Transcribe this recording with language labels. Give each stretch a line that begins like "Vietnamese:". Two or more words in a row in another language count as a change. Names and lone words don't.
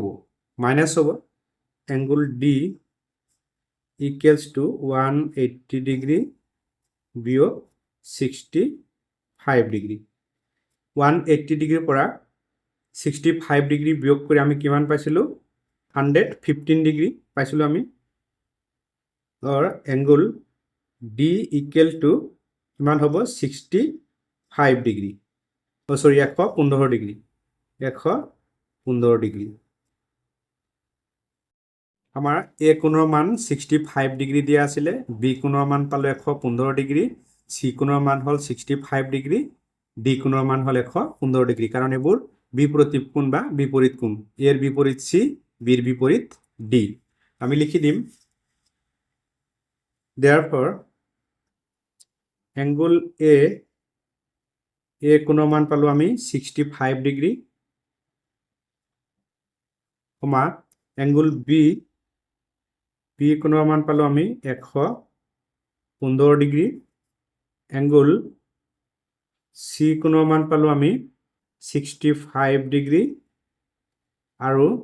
English: minus হ'ব। angle D equals to 180 degree বিয়োগ 65 degree।
Assamese: 180 ডিগ্ৰীৰ পৰা 65 ডিগ্ৰী বিয়োগ কৰি আমি কিমান পাইছিলোঁ 115 ডিগ্ৰী পাইছিলোঁ আমি और
English: angle D equal to
Assamese: किमान হ'ব
English: 65 degree sorry 115 degree 115 degree
Assamese: আমাৰ A কোণৰ মান 65 ডিগ্ৰী দিয়া আছিল B কোণৰ মান পালো 115 ডিগ্ৰী C কোণৰ মান হ'ল 65 ডিগ্ৰী D কোণৰ মান হ'ল 115 ডিগ্ৰী কাৰণ এবোৰ বিপৰীত কোণ বা বিপৰীত কোণ এর বিপৰীত C B ৰ বিপৰীত D আমি লিখি দিম
English: therefore angle
Assamese: A কোণৰ মান পালো আমি 65 ডিগ্ৰী কমা angle B কোণৰ মান পালো আমি 115 ডিগ্ৰী angle C কোণৰ মান পালো আমি 65 ডিগ্ৰী আৰু